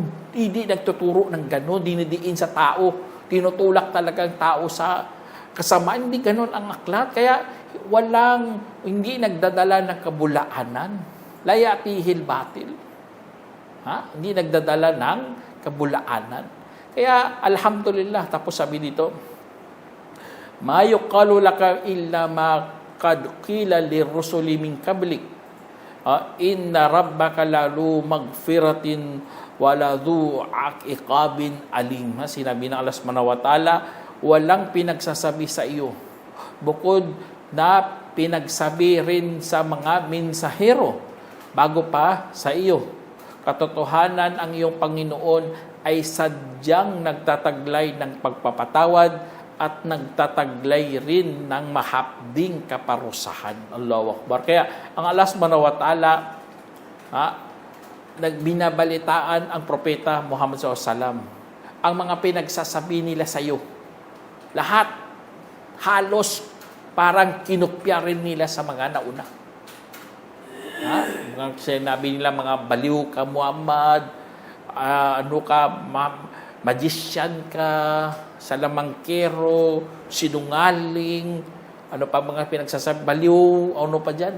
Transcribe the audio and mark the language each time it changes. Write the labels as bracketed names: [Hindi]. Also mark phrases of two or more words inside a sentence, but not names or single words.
[Filipino] Hindi nagtuturo ng ganun, dinidiin sa tao, tinutulak talaga ang tao sa kasamaan. Hindi ganun ang aklat. Kaya hindi nagdadala ng kabulaanan. [Arabic] لا يأتيه الباطل. [Filipino] Hindi nagdadala ng kabulaanan. Kaya alhamdulillah, tapos sabi dito, [Arabic] ما يقال لك إلا ما قد قيل للرسل من قبلك إن ربك لذو مغفرة ولا ذو عقاب أليم. [Filipino] Sinabi ng Allah [Arabic] سبحانه وتعالى, [Filipino] walang pinagsasabi sa iyo bukod na pinagsabi rin sa mga mensahero bago pa sa iyo. Katotohanan, ang iyong Panginoon ay sadyang nagtataglay ng pagpapatawad at nagtataglay rin ng mahapding kaparusahan. [Arabic] الله أكبر. [Filipino] Kaya ang Allah [Arabic] سبحانه وتعالى, [Filipino] nagbinabalitaan ang propeta Muhammad SAW. Ang mga pinagsasabi nila sa iyo, lahat, halos parang kinupya rin nila sa mga nauna. Sinabi nila, mga baliw ka Muhammad, magician ka, salamangkero, sinungaling, ano pa mga pinagsasabi, baliw, ano pa dyan.